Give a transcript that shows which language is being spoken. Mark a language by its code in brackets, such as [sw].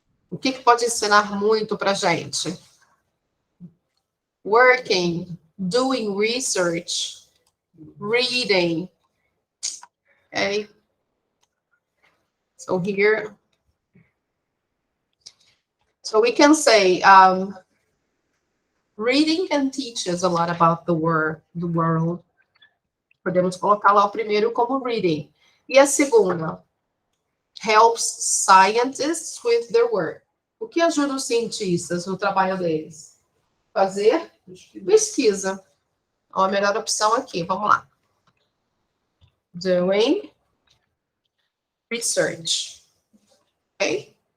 [pt] O que pode ensinar muito para a gente? [en] Working, doing research, reading. Okay. So here, so we can say, reading can teach us a lot about the world. [pt] Podemos colocar lá o primeiro como reading. E a segunda? [en] Helps scientists with their work. [pt] O que ajuda os cientistas no trabalho deles? Fazer pesquisa. Ó, a melhor opção aqui, vamos lá. [en] Doing research. [pt] Ok?